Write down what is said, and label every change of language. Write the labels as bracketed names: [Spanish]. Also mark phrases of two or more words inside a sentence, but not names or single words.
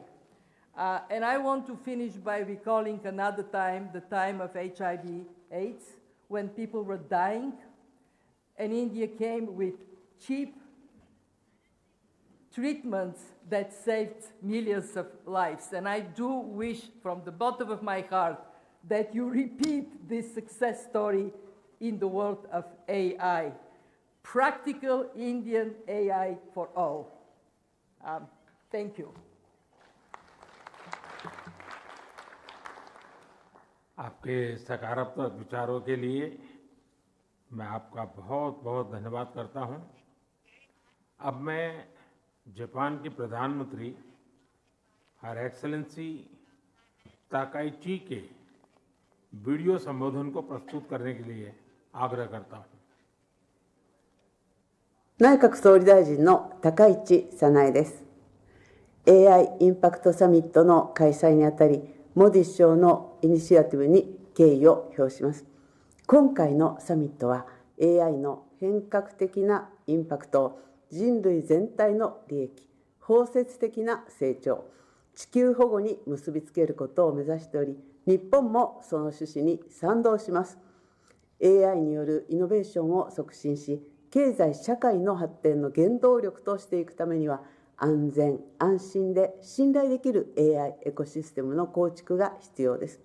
[English] And I want to finish by recalling another time, the time of HIV/AIDS, when people were dying, and India came with cheap treatments that saved millions of lives. And I do wish from the bottom of my heart that you repeat this success story in the world of AI. Practical Indian AI for all. Thank you. [Hindi] आपके सकारात्मक विचारों के लिए मैं आपका बहुत बहुत धन्यवाद करता हूं। अब मैं जापान की प्रधानमंत्री [English] Her Excellency [Hindi] ताकाइची के वीडियो संबोधन को प्रस्तुत करने के लिए आग्रह करता हूं। [Japanese] 内閣総理大臣の高市早苗です。AI インパクトサミットの開催にあたり、モディ首相のイニシアティブに敬意を表します。今回のサミットは AI の変革的なインパクトを人類全体の利益、包摂的な成長、地球保護に結びつけることを目指しており、日本もその趣旨に賛同します。AI によるイノベーションを促進し、経済社会の発展の原動力としていくためには、安全・安心で信頼できる AI エコシステムの構築が必要です。